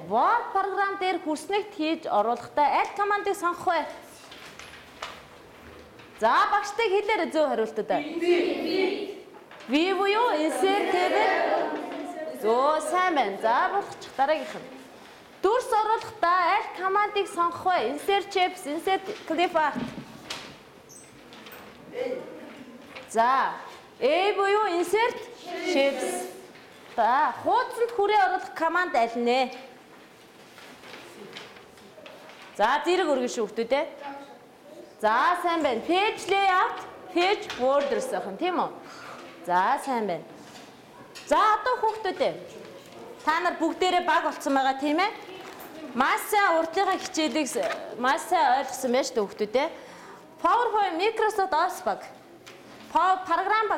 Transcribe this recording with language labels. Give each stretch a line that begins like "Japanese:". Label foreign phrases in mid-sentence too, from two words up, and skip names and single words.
Mongolian: Word програм дээр хүснэгт хийж оруулахдаа аль командыг сонгох вэ? За багштай хэлээрэй зөв хариултуудаа. V буюу
English: insert table.
Mongolian: Зөө сайн байна. За болгочих дараагийнх нь. Дүрс оруулахдаа аль командыг сонгох вэ?
English: Insert shapes, insert clip art.
Mongolian: За, A буюу
English: insert shapes.
Mongolian: За, хуудсанд хүрээ оруулах команд аль нэ? За, зэрэг өргөн шүү хүмүүстээ. За, сайн байна.
English: Page layout, page borders
Mongolian: гэх юм тийм үү? За, сайн байна. За, одоо хүүхдүүдээ. Та нар бүгдээрээ баг болцсон байгаа тийм ээ? Маш сайн урдлынхаа хичээлийг маш сайн ойлгосон байж дээ хүүхдүүдээ. PowerPoint, Microsoft Office баг. Програм баг.